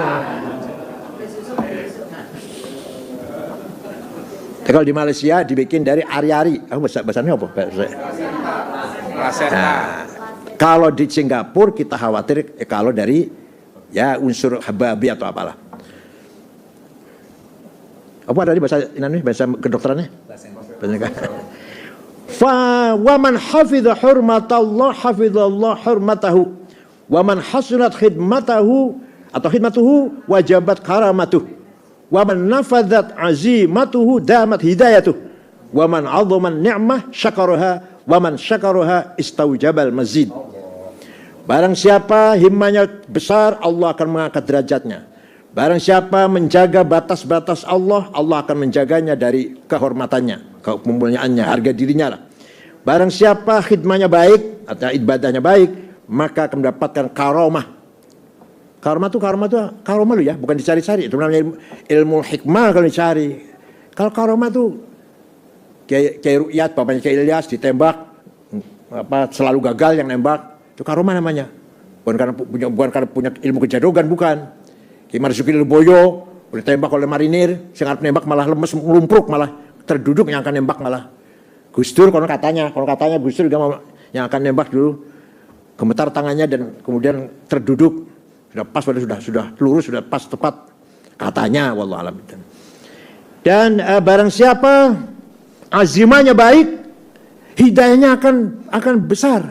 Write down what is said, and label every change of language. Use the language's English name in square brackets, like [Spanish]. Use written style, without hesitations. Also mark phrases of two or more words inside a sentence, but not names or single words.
[Indonesian] Kalau di Malaysia dibikin dari ari-ari. Bahasanya apa? Nah, kalau di Singapura kita khawatir kalau dari ya unsur babi atau apalah. Apa ada di bahasa kedokterannya? [Arabic] ف ومن حفظ حرمة الله حفظ الله حرمته ومن حسنت خدمته وجبت كرامته ومن نفذت عزيمته دامت هدايته ومن عظم النعمة شكرها ومن شكرها استوجب المزيد. [Indonesian] Barang siapa himmanya besar, Allah akan mengangkat derajatnya. Barang siapa menjaga batas-batas Allah, Allah akan menjaganya dari kehormatannya, kemuliaannya, harga dirinya lah. Barang siapa khidmahnya baik atau ibadahnya baik, maka akan mendapatkan karomah. Karomah lu ya, bukan dicari-cari. Itu namanya ilmu hikmah kalau dicari. Kalau karomah tuh kayak Ru'yat, bapaknya kayak Ilyas ditembak, selalu gagal yang nembak, itu karomah namanya. Bukan karena punya ilmu kejadogan, bukan. Ki Marzuki Lirboyo udah tembak oleh marinir, [Javanese] sing arep nembak malah lemes, ngelumpruk, malah [Indonesian] terduduk yang akan nembak malah. Gus Dur kalau katanya Gus Dur juga yang akan nembak dulu gemetar tangannya dan kemudian terduduk, sudah pas, sudah lurus, sudah pas tepat katanya, [Arabic] والله أعلم. [Indonesian] Dan barang siapa azimahnya baik, hidayahnya akan besar.